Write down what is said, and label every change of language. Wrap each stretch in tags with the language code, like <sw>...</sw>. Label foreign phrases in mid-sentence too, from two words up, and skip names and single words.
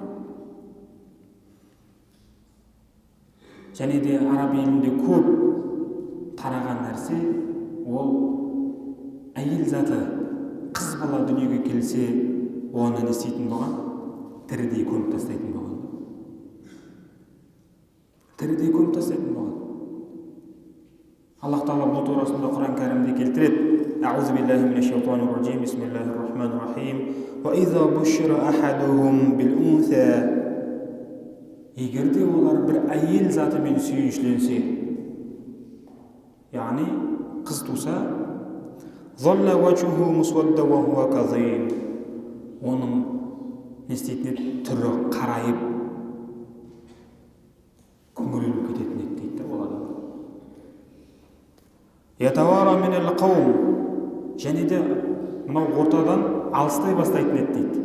<kk>Және де араб елінде көп тараған нәрсе ол әйел заты қыз бала дүниеге келсе, оны не істейтін болған? Тірідей көміп тастайтын болған. Тірідей көміп тастайтын болған. Аллах Тағала бұл турасында Құран кәрімде келтіреді.</kk> <ar>أعوذ بالله من الشيطان الرجيم. بسم الله الرحمن الرحيم. وإذا بشر أحدهم بالأنثى.</ar> <kk>Егерде олар бір әйел затымен сүйіншіленсе, яғни қыз туса,</kk> <ar>ظل وجهه مسودا وهو كاذب.</ar> <kk>Оның не істейтін еді? Түрі қарайып, көңілініп кететін еді дейді ол адам.</kk> <ar>يتوارى من القوم.</ar> <kk>Және де мынау ортадан алыстай бастайтын еді дейді.</kk>